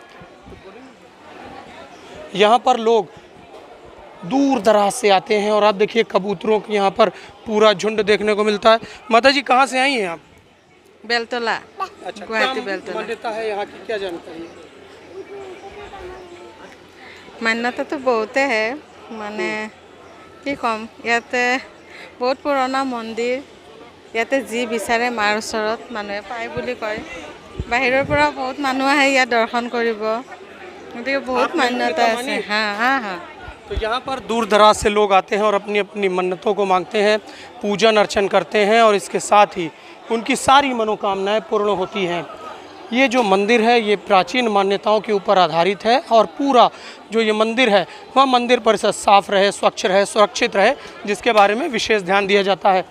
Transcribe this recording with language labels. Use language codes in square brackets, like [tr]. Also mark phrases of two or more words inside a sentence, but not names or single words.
[hi] यहाँ पर लोग दूर दराज से आते हैं और आप देखिए कबूतरों की यहाँ पर पूरा झुंड देखने को मिलता है। माता जी कहाँ से आई हैं आप? बेलतला। अच्छा, गुवाहाटी बेलतला। मान्यता है यहाँ की, क्या जानकारी है? मान्यता तो बहुत है, माने [as] কি কম, ইয়াতে বহুত পুৰণা মন্দিৰ। ইয়াতে যি বিচাৰে মাৰ ওচৰত মানুহে পায় বুলি কয়। বাহিৰৰ পৰা বহুত মানুহ আহে ইয়াত দৰ্শন কৰিব, গতিকে বহুত মান্যতা আছে। [hi] हाँ हाँ हाँ। तो यहाँ पर दूर दराज से लोग आते हैं और अपनी अपनी मन्नतों को मांगते हैं, पूजन अर्चन करते हैं और इसके साथ ही उनकी सारी मनोकामनाएं पूर्ण होती हैं। ये जो मंदिर है ये प्राचीन मान्यताओं के ऊपर आधारित है और पूरा जो ये मंदिर है वह मंदिर परिसर साफ रहे, स्वच्छ रहे, सुरक्षित रहे, जिसके बारे में विशेष ध्यान दिया जाता है।